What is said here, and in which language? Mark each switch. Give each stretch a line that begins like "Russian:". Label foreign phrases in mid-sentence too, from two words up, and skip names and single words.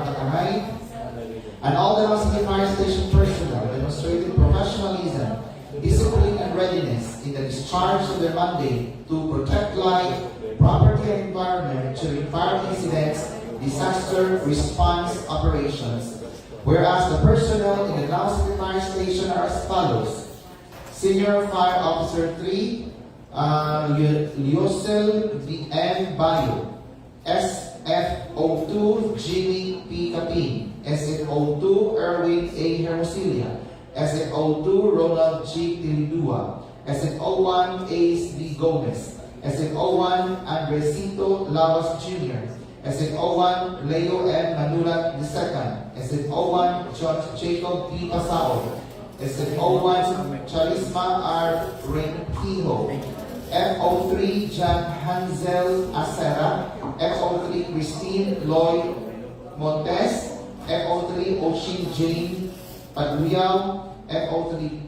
English: Makatangay, and all the Danao City Fire Station personnel demonstrated professionalism, discipline, and readiness in the discharge of their mandate to protect life, property, and environment during fire incidents, disaster response operations. Whereas the personnel in the Danao City Fire Station are as follows: Senior Fire Officer 3, Liosel D.M. Bayo, SFO2 Jimmy P. Capin, SFO2 Erwin A. Hermosilia, SFO2 Ronald G. Tilidua, SFO1 Ace B. Gomez, SFO1 Andresito Lavas Jr., SFO1 Leo M. Manulat II, SFO1 George Jacob P. Pasao, SFO1 Charisma R. Rentijo, FO3 John Hansel Acera, FO3 Christine Lloyd Montes, FO3 Oshin Jane Paduyaw, FO3